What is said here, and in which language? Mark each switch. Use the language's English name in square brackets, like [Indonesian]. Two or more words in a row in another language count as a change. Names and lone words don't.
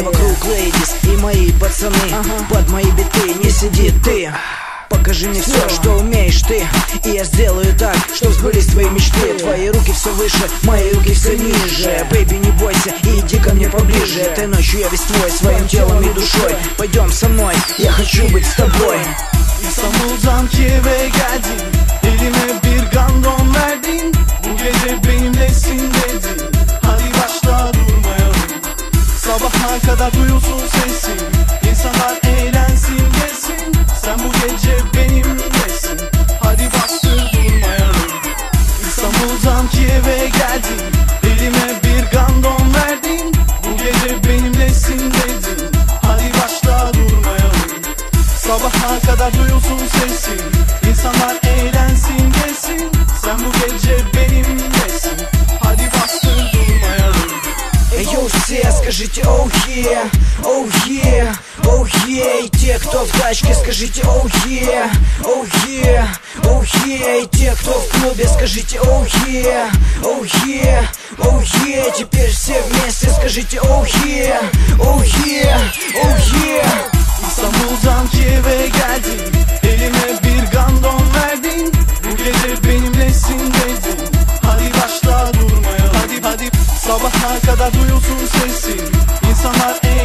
[Russian] Вокруг лейдис и мои пацаны, под мои биты не сиди ты. Покажи мне все, что умеешь ты, и я сделаю так, что сбылись твои мечты. Твои руки все выше, мои руки все ниже. Бэйби, не бойся и иди ко мне поближе. Этой ночью я весь твой, своим телом и душой. Пойдем со мной, я хочу быть с тобой. [Turkish] İstanbul'dan Kiev'e geldin, elime bir gandon verdin. Bu gece benimlesin dedin, hadi başla durmayalım. Sabaha kadar duyulsun sesin, İnsanlar eğlensin gelsin. Sen bu gece benimlesin, hadi bastır durmayalım. İstanbul'dan Kiev'e geldin, elime bir gandon verdin. Bu gece benimlesin dedin, hadi başla durmayalım. Sabaha kadar duyulsun sesin, İnsanlar eğlensin gelsin. Sen bu gece benimlesin, hadi bastır durmayalım. [Russian] Йоу, все, скажите оу е, оу е, оу е. И те, кто в тачке, скажите оу е, оу е, оу е. И те, кто в клубе, скажите оу е, оу е, оу е. Теперь все вместе скажите оу е, оу е, оу е. [Turkish] İstanbul'dan Kiev'e geldin, elime bir gandon verdin. Bu gece benimlesin dedin, hadi başla durmayalım. Hadi sabaha kadar duyulsun sesin, İnsanlar